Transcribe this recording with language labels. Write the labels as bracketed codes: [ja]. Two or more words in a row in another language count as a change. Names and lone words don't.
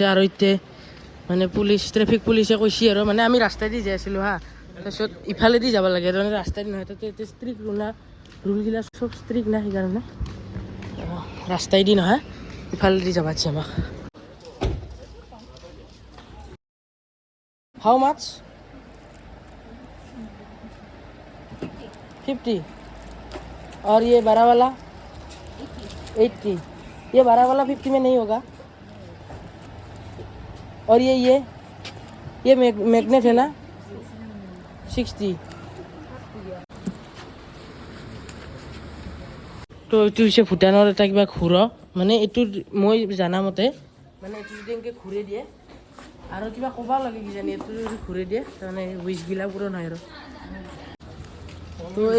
[as] আৰু এতিয়া মানে ট্ৰেফিক পুলিচে কৈছে আৰু, মানে আমি ৰাস্তাইদি যাই আছিলোঁ হা, তাৰপিছত ইফালেদি যাব লাগে, তাৰমানে ৰাস্তাইদি নহয়, তাতে ষ্ট্ৰিক্ট ৰুলগিলা চব ষ্ট্ৰিক্ট নাই, সেইকাৰণে ৰাস্তাইদি নহয় ইফালেদি যাব দিছে আমাক। [en] how much [hi] 50 और ये बड़ा वाला 80। ये बड़ा वाला 50 में नहीं होगा। और ये मैग्नेट है ना 60 [as] তো এইটো হৈছে ভূটানৰ এটা কিবা ঘূৰ মানে এইটো মই জানামতে মানে এইটো যদি এনেকৈ ঘূৰাই দিয়ে আৰু কিবা ক'ব লাগে কিজানি এইটো যদি ঘূৰাই দিয়ে তাৰমানে উইচবিলাক পূৰণ হয় আৰু তো এই